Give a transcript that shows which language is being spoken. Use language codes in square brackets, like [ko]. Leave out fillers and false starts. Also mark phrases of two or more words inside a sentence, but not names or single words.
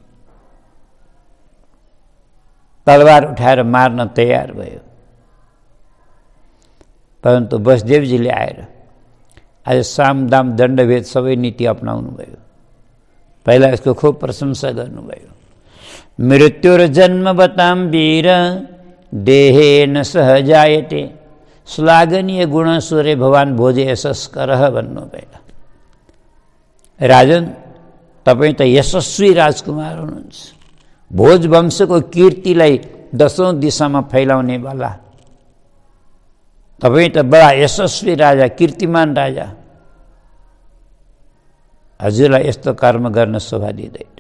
[ne] तलवार उठाएर मार्न तयार भयो। परन्तु वसुदेवजीले आएर आज साम दाम दण्डभेद सबै नीति अपनाउनु भयो। पहिला यसको खूब प्रशंसा गर्नुभयो। [sa] मृत्युर जन्म बताम वीर देहे न सहजायते श्लाघनीय गुण सूर्य भगवान भोजे यशस्कर भन्नुभयो। [ne] राजन, तपाईँ त यशस्वी राजकुमार हुनुहुन्छ, भोजवंशको कीर्तिलाई 10औं दिशामा फैलाउनेवाला तपाईँ त बडा यशस्वी राजा, कीर्तिमान राजा। हजुरलाई यस्तो कर्म गर्न शोभा दिँदैन।